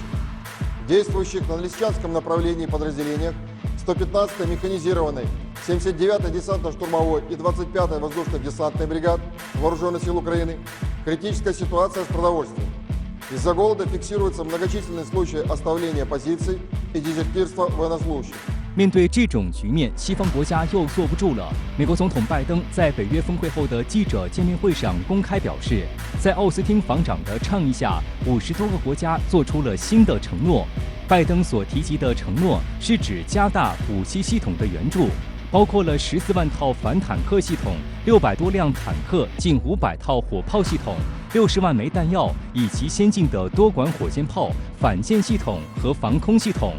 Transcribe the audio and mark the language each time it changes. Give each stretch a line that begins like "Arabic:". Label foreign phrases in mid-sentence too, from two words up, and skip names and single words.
Russian: Действующих на Лисичанском направлении подразделениях 115-й механизированной, 79-й десантно-штурмовой и 25-й воздушно-десантной бригад Вооруженных сил Украины. Критическая ситуация с продовольствием. Из-за голода фиксируются многочисленные случаи оставления позиций и дезертирства военнослужащих.
Chinese: 面对这种局面，西方国家又坐不住了。美国总统拜登在北约峰会后的记者见面会上公开表示，在奥斯汀防长的倡议下，50多个国家做出了新的承诺。拜登所提及的承诺是指加大武器系统的援助，包括了14万套反坦克系统、600多辆坦克、近500套火炮系统、60万枚弹药，以及先进的多管火箭炮、反舰系统和防空系统。